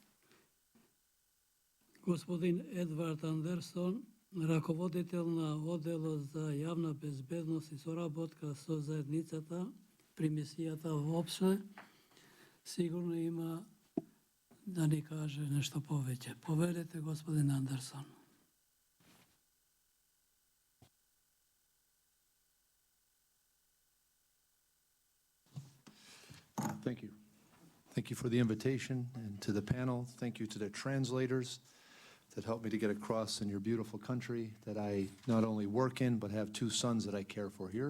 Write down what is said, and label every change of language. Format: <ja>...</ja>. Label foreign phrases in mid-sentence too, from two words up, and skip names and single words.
<mk>Господин Едуард Андерсон, раководител на одделот за јавна безбедност и соработка со заедницата при мисијата во ОБСЕ, сигурно има да ни каже нешто повеќе. Повелете, господин Андерсон.</mk> <en>Thank you. Thank you for the invitation, and to the panel. Thank you to the translators that helped me to get across in your beautiful country that I not only work in, but have two sons that I care for here.</en>